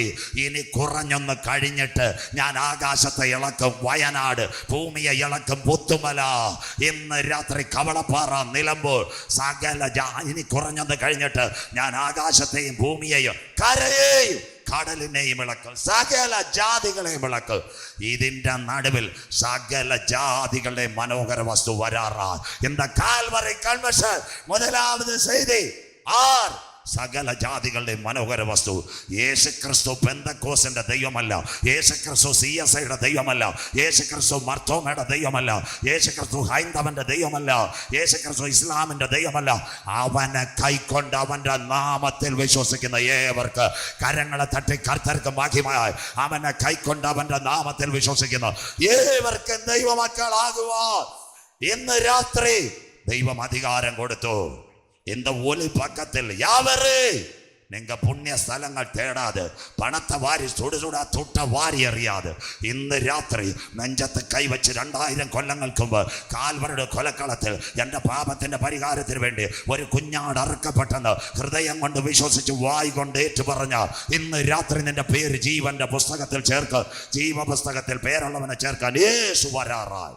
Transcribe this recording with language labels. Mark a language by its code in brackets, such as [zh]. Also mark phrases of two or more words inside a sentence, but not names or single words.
[ml] ഇനി കുറഞ്ഞൊന്ന് കഴിഞ്ഞിട്ട് ഞാൻ ആകാശത്തെ ഇളക്കും, വയനാട് ഭൂമിയെ ഇളക്കും, പുത്തുമല, ഇന്ന് രാത്രി കവളപ്പാറ, നിലമ്പൂർ, സകല ഇനി കുറഞ്ഞൊന്ന് കഴിഞ്ഞിട്ട് ഞാൻ ആകാശത്തെയും ഭൂമിയെയും കരയെയും കടലിനെയും ഇളക്കും, സകല ജാതികളെയും ഇളക്കും. ഇതിൻ്റെ നടുവിൽ സകല ജാതികളുടെ മനോഹര വസ്തു വരാറാ. എന്താ? കാൽവറി കൺവെൻഷൻ [ta] முதலாவது செய்தி. [ml] സകല ജാതികളുടെ മനോഹര വസ്തു. യേശുക്രിസ്തു പെന്തക്കോസിന്റെ ദൈവമല്ല, യേശുക്രിസ്തു CSIയുടെ ദൈവമല്ല, യേശുക്രിസ്തു മർത്തോമയുടെ ദൈവമല്ല, യേശുക്രിസ്തു ഹൈന്ദവന്റെ ദൈവമല്ല, യേശുക്രിസ്തു ഇസ്ലാമിന്റെ ദൈവമല്ല. അവനെ കൈക്കൊണ്ട് അവന്റെ നാമത്തിൽ വിശ്വസിക്കുന്ന ഏവർക്ക് കരങ്ങളെ തട്ടി കർത്തർക്ക് മഹിമയായി അവനെ കൈക്കൊണ്ട് അവന്റെ നാമത്തിൽ വിശ്വസിക്കുന്ന ഏവർക്കും ദൈവമക്കളാകുവാൻ ഇന്ന് രാത്രി ദൈവം അധികാരം കൊടുത്തു. [ta] இந்த ஒளி பக்கத்தில் யாவரு நீங்க புண்ணிய ஸ்தலங்கள் தேடாது, பணத்தை வாரி சுடுசுடா துட்ட வாரி எறியாது. [ml] ഇന്ന് രാത്രി നെഞ്ചത്ത് കൈവച്ച് 2000 കൊല്ലങ്ങൾക്ക് മുമ്പ് കാൽവരുടെ കൊലക്കളത്തിൽ എൻ്റെ പാപത്തിന്റെ പരിഹാരത്തിന് വേണ്ടി ഒരു കുഞ്ഞാട് അറുക്കപ്പെട്ടെന്ന് ഹൃദയം കൊണ്ട് വിശ്വസിച്ച് വായി കൊണ്ട് ഏറ്റുപറഞ്ഞ ഇന്ന് രാത്രി നിന്റെ പേര് ജീവന്റെ പുസ്തകത്തിൽ ചേർക്ക്. ജീവപുസ്തകത്തിൽ പേരുള്ളവനെ ചേർക്കാൻ യേശു വരാറായി.